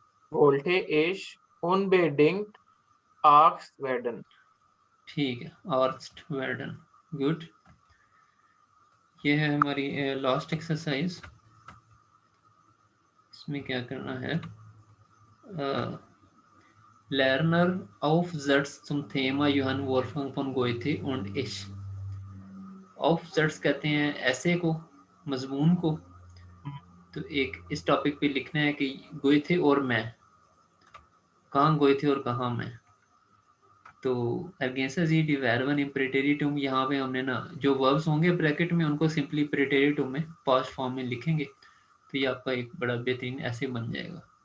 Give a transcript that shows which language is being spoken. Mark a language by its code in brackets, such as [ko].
[de] wollte ich unbedingt Arzt werden. [hi] ठीक है, आर्स्ट well done, good. ये है हमारी लास्ट एक्सरसाइज। इसमें क्या करना है, [de] Lerner aufsetzt zum Thema Johann Wolfgang von Goethe und ich। [hi] aufsetzt कहते हैं ऐसे को, मजमून को, तो एक इस टॉपिक पे लिखना है कि गोए थे और मैं, कहाँ गोए थे और कहाँ मैं। तो एर्गेंसेस वर्बन इम्प्रेटेरिटुम, यहाँ पे हमने ना जो वर्ब्स होंगे ब्रैकेट में उनको सिंपली प्रेटेरिटुम में पास्ट फॉर्म में लिखेंगे, तो ये आपका एक बड़ा बेहतरीन ऐसे बन जाएगा।